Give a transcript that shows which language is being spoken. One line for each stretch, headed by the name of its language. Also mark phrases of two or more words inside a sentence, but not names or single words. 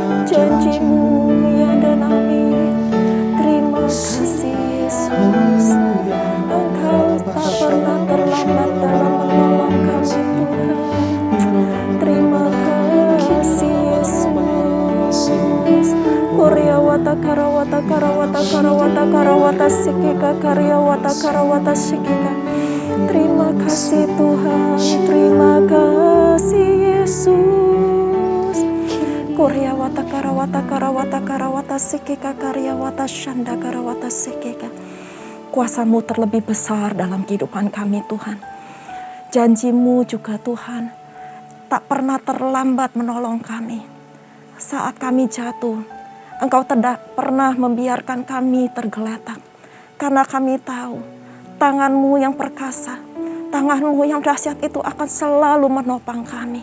Indonesian: Janji-Mu ya dan amin. Terima kasih Yesus. Engkau tak pernah terlambat dalam menolong kami Tuhan. Terima kasih Yesus. Koryawata karawata karawata karawata karawata sikika karyawata karawata sikika. Terima kasih Tuhan. Terima kasih Yesus. Koryawata karawata karawata karawata sikika karyawata shanda karawata sikika. Kuasa-Mu terlebih besar dalam kehidupan kami Tuhan. Janji-Mu juga Tuhan tak pernah terlambat menolong kami. Saat kami jatuh, Engkau tidak pernah membiarkan kami tergeletak. Karena kami tahu tangan-Mu yang perkasa, tangan-Mu yang dahsyat itu akan selalu menopang kami.